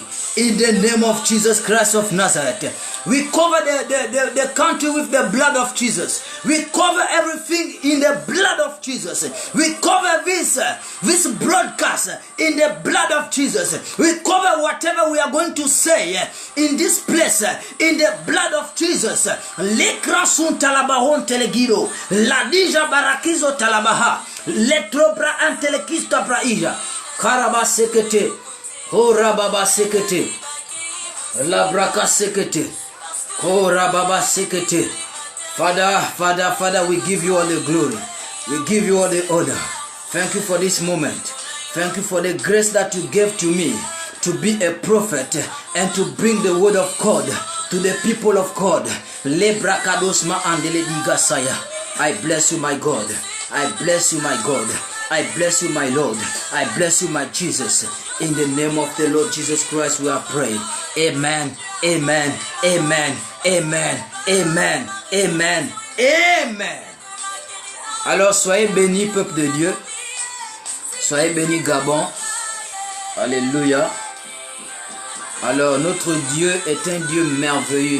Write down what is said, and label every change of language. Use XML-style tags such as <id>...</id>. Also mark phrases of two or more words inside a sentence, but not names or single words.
<en>In the name of Jesus Christ of Nazareth, we cover the country with the blood of Jesus. We cover everything in the blood of Jesus. We cover this broadcast in the blood of Jesus. We cover whatever we are going to say in this place in the blood of Jesus. Lekrasun talabahon telegido, ladija barakizo talabaha, letrobra antelekista praija, karaba sekete. Kora baba sekete, la braka sekete, kora baba sekete. Father, we give you all the glory. We give you all the honor. Thank you for this moment. Thank you for the grace that you gave to me to be a prophet and to bring the word of God to the people of God. Le brakadosma andele digasaya. I bless you, my God. I bless you, my God. I bless you, my Lord. I bless you, my Jesus. In the name of the Lord Jesus Christ, we are praying. Amen. Amen. Amen. Amen. Amen. Amen. Amen.</en> <fr>Alors, soyez bénis, peuple de Dieu. Soyez bénis, Gabon. Alléluia. Alors, notre Dieu est un Dieu merveilleux.</fr>